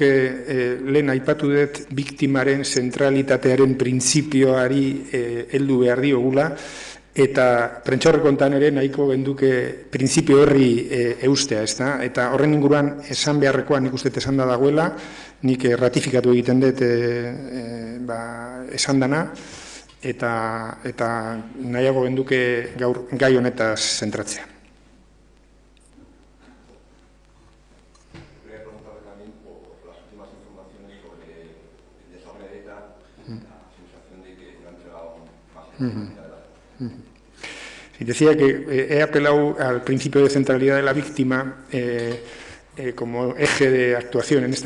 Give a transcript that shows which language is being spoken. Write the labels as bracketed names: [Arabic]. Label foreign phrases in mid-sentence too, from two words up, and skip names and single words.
[Basque] lehen aipatu dut biktimaren zentralitatearen printzipioari heldu behar diogula, eta prentsaurrekontan ere nahiko genduke printzipio horri eustea, ezta? Eta horren inguruan esan beharrekoa nik uste esan da dagoela, nik ratifikatu egiten dut esan dana, eta nahiago genduke gaur gai honetaz zentratzea. [Spanish] Y decía que he apelado al principio de centralidad de la víctima como eje de actuación en